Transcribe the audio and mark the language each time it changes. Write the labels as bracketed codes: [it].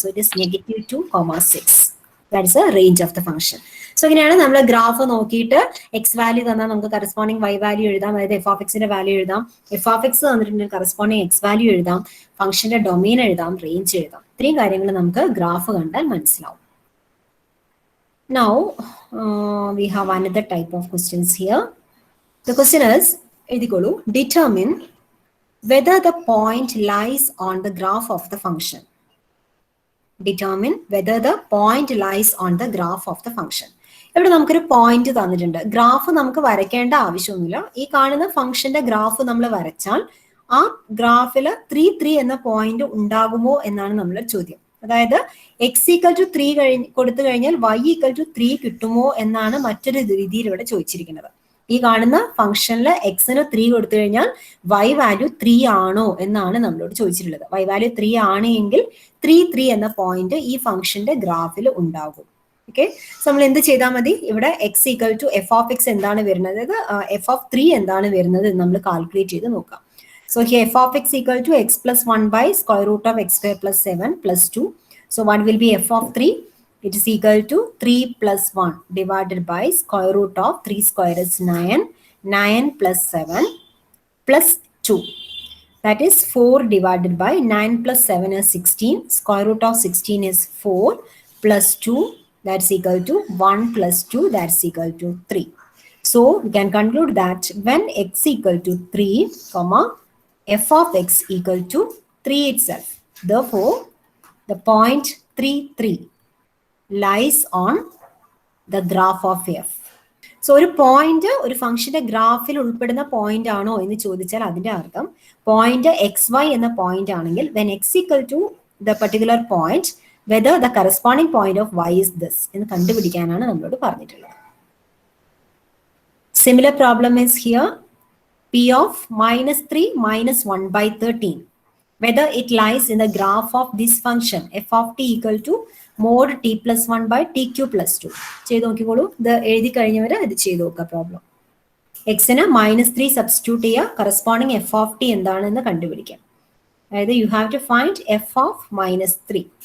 [en] So it is -2, 6. That is the range of the function. [ml] So ഇങ്ങനെയാണ് നമ്മൾ graph നോക്കിയിട്ട് X value തന്നാൽ നമുക്ക് കറസ്പോണ്ടിങ് y വാല്യൂ എഴുതാം. അതായത് f of x ന്റെ വാല്യൂ എഴുതാം. f of x തന്നിട്ടുണ്ടെങ്കിൽ കറസ്പോണ്ടിങ് x വാല്യൂ എഴുതാം. ഫംഗ്ഷന്റെ ഡൊമെയിൻ എഴുതാം, റേഞ്ച് എഴുതാം. ഇത്രയും കാര്യങ്ങൾ നമുക്ക് ഗ്രാഫ് കണ്ടാൽ മനസ്സിലാവും. [en] Now we have another type of questions here. The question is, determine whether the point lies on the graph of the function. Determine whether the point lies on the graph of the function. [ml] ഇവിടെ നമുക്കൊരു point തന്നിട്ടുണ്ട്. Graph നമുക്ക് വരയ്ക്കേണ്ട ആവശ്യമൊന്നുമില്ല. ഈ കാണുന്ന ഫംഗ്ഷന്റെ graph നമ്മൾ വരച്ചാൽ ആ ഗ്രാഫിൽ 3, 3 എന്ന പോയിന്റ് ഉണ്ടാകുമോ എന്നാണ് നമ്മുടെ ചോദ്യം. അതായത് x equal to 3 കൊടുത്തു കഴിഞ്ഞാൽ y equal to 3 കിട്ടുമോ എന്നാണ് മറ്റൊരു രീതിയിൽ ഇവിടെ ചോദിച്ചിരിക്കുന്നത്. ഈ കാണുന്ന ഫംഗ്ഷനിൽ എക്സിന് 3 കൊടുത്തു കഴിഞ്ഞാൽ y വാല്യൂ 3 ആണോ എന്നാണ് നമ്മളോട് ചോദിച്ചിട്ടുള്ളത്. y വാല്യൂ 3 ആണ് എങ്കിൽ 3, 3 എന്ന പോയിന്റ് ഈ ഫംഗ്ഷന്റെ ഗ്രാഫിൽ ഉണ്ടാകും. ഓക്കെ. സോ നമ്മൾ എന്ത് ചെയ്താൽ മതി? ഇവിടെ x equal to f of x എന്താണ് വരുന്നത്, f of 3 എന്താണ് വരുന്നത് നമ്മൾ കാൽക്കുലേറ്റ് ചെയ്ത് നോക്കാം. [en] So here f of x equal to x plus 1 by square root of x square plus 7 plus 2. So what will be f of 3? It is equal to 3 plus 1 divided by square root of 3 square is 9. 9 plus 7 plus 2. That is 4 divided by 9 plus 7 is 16. Square root of 16 is 4 plus 2. That's equal to 1 plus 2. That's equal to 3. So we can conclude that when x equal to 3, comma, f of x equal to 3 itself. Therefore, the point 3, 3 lies on the graph of f. [ml] So, ഒരു point ഒരു ഫംഗ്ഷന്റെ ഗ്രാഫിൽ ഉൾപ്പെടുന്ന point ആണോ എന്ന് ചോദിച്ചാൽ അതിന്റെ അർത്ഥം പോയിന്റ് xy എന്ന പോയിന്റ് ആണെങ്കിൽ [en] when x equal to the particular point, whether the corresponding point of y is this [ml] എന്ന് കണ്ടുപിടിക്കാനാണ് നമ്മളോട് പറഞ്ഞിട്ടുള്ളത്. [en] Similar problem is here. P of -3 minus 1 by 13. Whether it lies in the graph of this function f of t equal to mod t plus 1 by tq plus 2. [ml] ചെയ്ത് നോക്കിക്കോളൂ. ഇത് എഴുതി കഴിഞ്ഞവരെ ഇത് ചെയ്ത് നോക്കുക പ്രോബ്ലം. എക്സിന് -3 സബ്സ്റ്റിറ്റ്യൂട്ട് ചെയ്യുക, കറസ്പോണ്ടിങ് f of t എന്താണെന്ന് കണ്ടുപിടിക്കാം. അതായത് [en] You have to find f of -3.